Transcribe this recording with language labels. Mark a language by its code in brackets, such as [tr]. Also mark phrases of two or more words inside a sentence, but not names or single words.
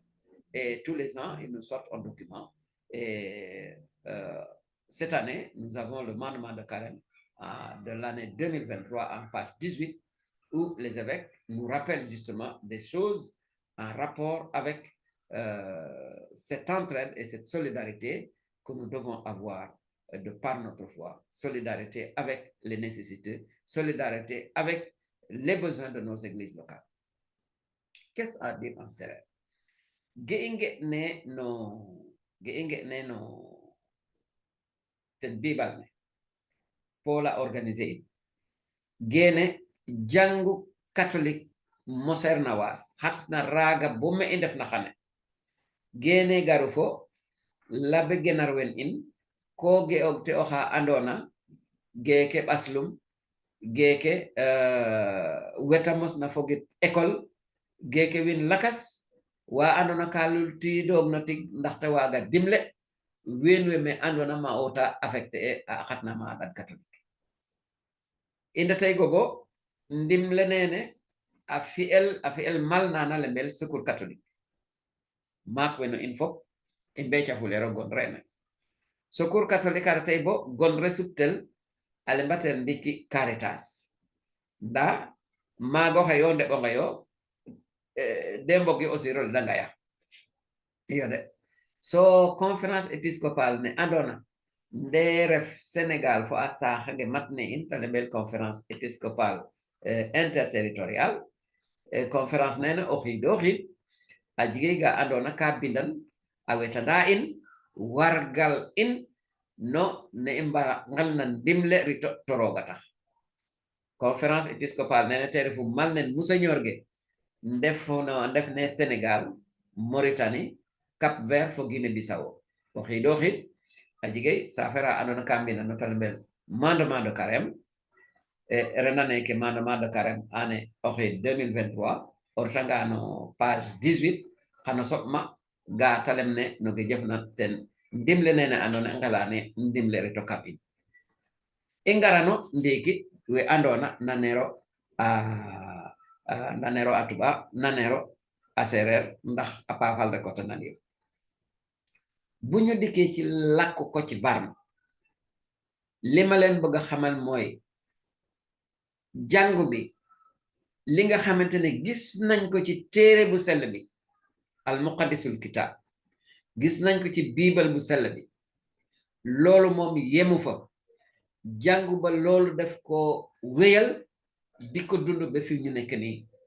[fr] Et tous les ans, ils nous sortent un document. Et cette année, nous avons le mandement de carême de l'année 2023 en page 18, où les évêques nous rappellent justement des choses en rapport avec cette entraide et cette solidarité que nous devons avoir de par notre foi, solidarité avec les nécessités, solidarité avec les besoins de nos églises locales. Qu'est-ce à dire en sérère? [srr] Ge'inge ne no ten bibal ne pola organisé gene jangu catholique moser na was hatna raga bomme indef na xane gene garu fo labe genarwen in ko ge te oxa andona geke baslum geke wetamos na fogit école geke win lakas wa andona kalul ti dog na tig ndaxte waga dimle wenwe me andona ma ota affecté a xatna ma adat catholique inda tay gogo ndimle nene a fi'el mal nana le mel secours catholique mak weno in fop in be chafulero gon rene secours catholique ara tay bo gon resuptel ale mbater ndiki Caritas nda mago hayo nde bongayo dembogi aussi rol dangaya yode so [fr] conférence épiscopale [srr] ne andona nde ref Sénégal fo a saaxange matne in ta lebel [fr] conférence épiscopale interterritorial [srr] conférence nene o xiido xiid a jige ga andona ka bindan a wetanda in wargal in no ne i mbara ngal na ndimle rito to roga tax [fr] conférence épiscopale [srr] nene te refu mal nen monseigneur ge ndef ne Sénégal Mauritanie Cap Vert fo Guinée Bissau o xiido xiid a jige safara andona ka mbina no talembel [fr] mandement de carême [srr] renane ke [fr] mandement de carême année [srr] o xiid 2023 o retanga no page 18 xano soɓma ga talem ne no ge jefna ten ndimle nene andona ngelane ndimle reto kap in i ngarano ndiki we andona nanero a tubaab nanero a sereer ndax a paafal rek o ta nanir [wo] bu ñu dikkee ci làkk ko ci Barma li ma leen bëgg a xamal mooy jàngu bi li nga xamante ne gis nañ ko ci téere bu sell bi [ar] المقدس الكتاب [wo] gis nañ ko ci biibal bu sell bi loolu moom yemu fa jàngu ba loolu def ko wéyal di ko dund ba fi ñu nekk nii